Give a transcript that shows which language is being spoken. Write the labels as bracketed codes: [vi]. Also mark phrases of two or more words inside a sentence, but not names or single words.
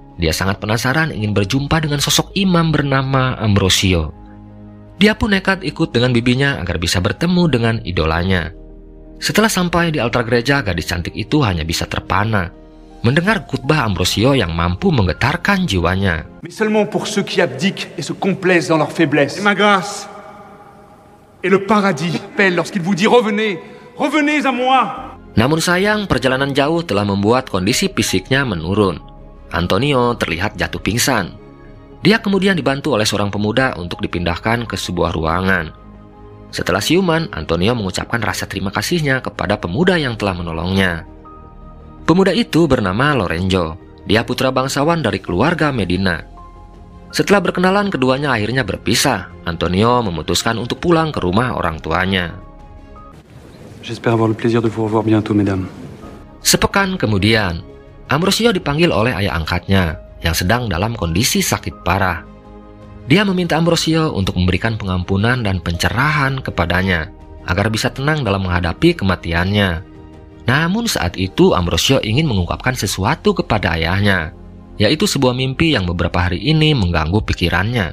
[id] Dia sangat penasaran ingin berjumpa dengan sosok imam bernama Ambrosio. Dia pun nekat ikut dengan bibinya agar bisa bertemu dengan idolanya. Setelah sampai di altar gereja, gadis cantik itu hanya bisa terpana mendengar khutbah Ambrosio yang mampu menggetarkan jiwanya. [fr] Mais seulement pour ceux qui abdiquent et se complaisent dans leur faiblesse. Et ma grâce et le paradis appellent lorsqu'il vous dit revenez, revenez à moi. [id] Namun sayang, perjalanan jauh telah membuat kondisi fisiknya menurun. Antonio terlihat jatuh pingsan. Dia kemudian dibantu oleh seorang pemuda untuk dipindahkan ke sebuah ruangan. Setelah siuman, Antonio mengucapkan rasa terima kasihnya kepada pemuda yang telah menolongnya. Pemuda itu bernama Lorenzo. Dia putra bangsawan dari keluarga Medina. Setelah berkenalan, keduanya akhirnya berpisah. Antonio memutuskan untuk pulang ke rumah orang tuanya. [fr] J'espère avoir le plaisir de vous revoir bientôt, mesdames. [id] Sepekan kemudian, Ambrosio dipanggil oleh ayah angkatnya yang sedang dalam kondisi sakit parah. Dia meminta Ambrosio untuk memberikan pengampunan dan pencerahan kepadanya agar bisa tenang dalam menghadapi kematiannya. Namun saat itu Ambrosio ingin mengungkapkan sesuatu kepada ayahnya, yaitu sebuah mimpi yang beberapa hari ini mengganggu pikirannya.